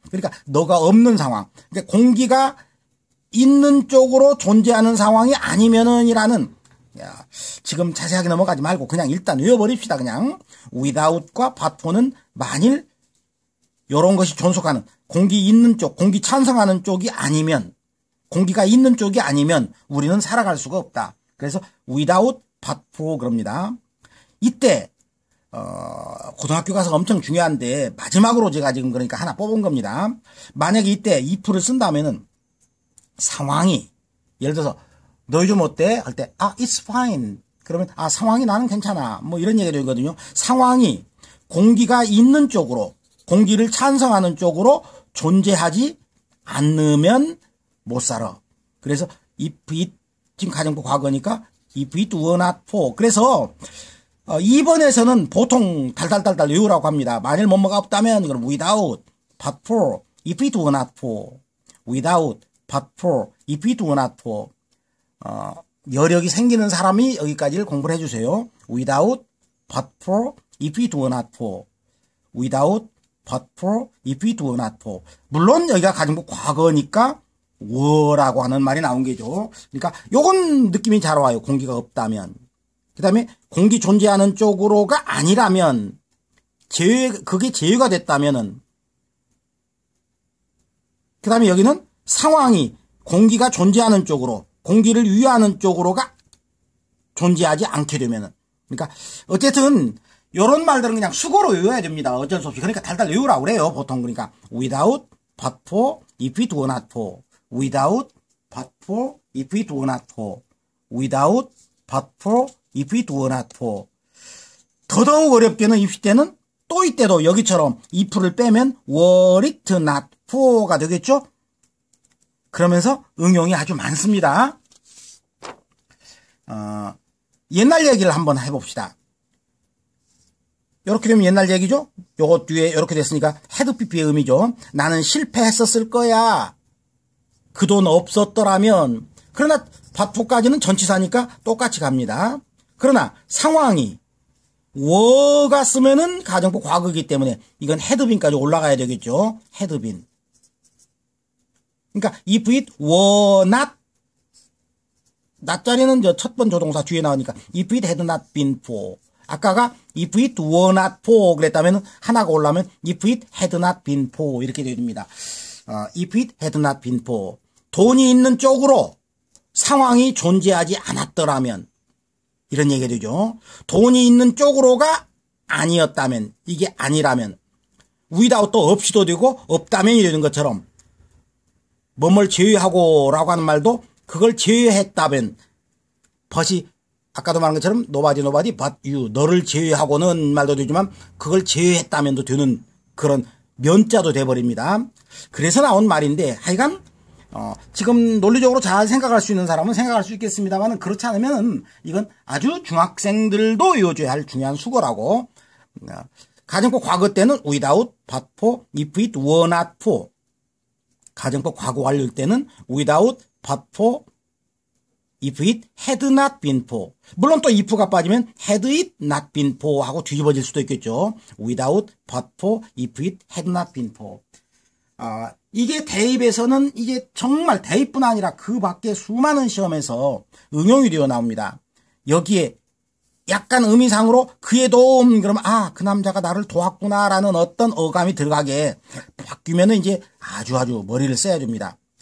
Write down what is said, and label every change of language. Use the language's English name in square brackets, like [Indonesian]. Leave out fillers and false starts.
[Korean] 그러니까 너가 없는 상황. 그러니까 공기가 있는 쪽으로 존재하는 상황이 아니면은 이라는 지금 자세하게 넘어가지 말고 그냥 일단 외워버립시다. 그냥 without과 but for는 만일 이런 것이 존속하는 공기 있는 쪽, 공기 찬성하는 쪽이 아니면 공기가 있는 쪽이 아니면 우리는 살아갈 수가 없다. [English] 그래서 without but for [Korean] 그럽니다. 이때 고등학교 가서 엄청 중요한데 마지막으로 제가 지금 그러니까 하나 뽑은 겁니다. 만약에 이때 if를 쓴다면은 상황이 예를 들어서 너 요즘 어때? 할 때 [English] it's fine. [Korean] 그러면 상황이 나는 괜찮아. 뭐 이런 얘기가 되거든요. 상황이 공기가 있는 쪽으로 공기를 찬성하는 쪽으로 존재하지 않으면 못 살아. [English] 그래서 if it [Korean] 지금 가정법 과거니까 [English] if it were not for. [Korean] 그래서 2번에서는 보통 달달달달 외우라고 합니다. 만일 뭐뭐가 없다면 그럼 [English] without, but for, if it were not for. without, but for, if it were not for. [Korean] 여력이 생기는 사람이 여기까지를 공부를 해주세요. [English] without, but for, if it were not for. without, but for, if it were not for. [Korean] 물론 여기가 가정법 과거니까 were라고 하는 말이 나온 게죠. 그러니까 요건 느낌이 잘 와요. 공기가 없다면. 그 다음에 공기 존재하는 쪽으로가 아니라면 그게 제외가 됐다면은 그 다음에 여기는 상황이 공기가 존재하는 쪽으로 공기를 위하는 쪽으로가 존재하지 않게 되면은 그러니까 어쨌든 요런 말들은 그냥 수고로 외워야 됩니다. 어쩔 수 없이. 그러니까 달달 외우라고 그래요. 보통 그러니까 [English] without, but for, if it were not for. without, but for, if it were not for. without, but for, if it were not for. [Korean] 더더욱 어렵게는 if 때는 또 이때도 여기처럼 if를 빼면 [English] were it not for [Korean] 가 되겠죠? 그러면서 응용이 아주 많습니다. 옛날 얘기를 한번 해봅시다. 이렇게 되면 옛날 얘기죠? 요것 뒤에 이렇게 됐으니까 had pp의 의미죠. 나는 실패했었을 거야. 그 돈 없었더라면. 그러나 but for까지는 전치사니까 똑같이 갑니다. 그러나 상황이 were가 쓰면은 가정법 과거이기 때문에 이건 [English] had been [Korean] 까지 올라가야 되겠죠. [English] had been. [Korean] 그러니까 [English] if it were not, not [Korean] 자리는 첫 번 조동사 뒤에 나오니까 [English] if it had not been for. [Korean] 아까가 [English] if it were not for [Korean] 그랬다면 하나가 올라오면 [English] if it had not been for [Korean] 이렇게 됩니다. [English] if it had not been for. [Korean] 돈이 있는 쪽으로 상황이 존재하지 않았더라면 이런 얘기가 되죠. 돈이 있는 쪽으로가 아니었다면, 이게 아니라면, without도 없이도 되고 없다면이 되는 것처럼 뭐뭘 제외하고 라고 하는 말도 그걸 제외했다면, 벗이 아까도 말한 것처럼 [English] nobody but you, [Korean] 너를 제외하고는 말도 되지만 그걸 제외했다면도 되는 그런 면자도 돼버립니다. 그래서 나온 말인데 하여간 지금 논리적으로 잘 생각할 수 있는 사람은 생각할 수 있겠습니다만 그렇지 않으면 이건 아주 중학생들도 외워줘야 할 중요한 수거라고. 가정법 과거 때는 [English] without, but for, if it were not for. [Korean] 가정법 과거 완료일 때는 [English] without, but for, if it had not been for. [Korean] 물론 또 if가 빠지면 [English] had it not been for [Korean] 하고 뒤집어질 수도 있겠죠. [English] without, but for, if it had not been for. [Korean] 이게 대입에서는 이게 정말 대입뿐 아니라 그 밖에 수많은 시험에서 응용이 되어 나옵니다. 여기에 약간 의미상으로 그의 도움, 그러면 그 남자가 나를 도왔구나라는 어떤 어감이 들어가게 바뀌면은 이제 아주 머리를 써야 됩니다.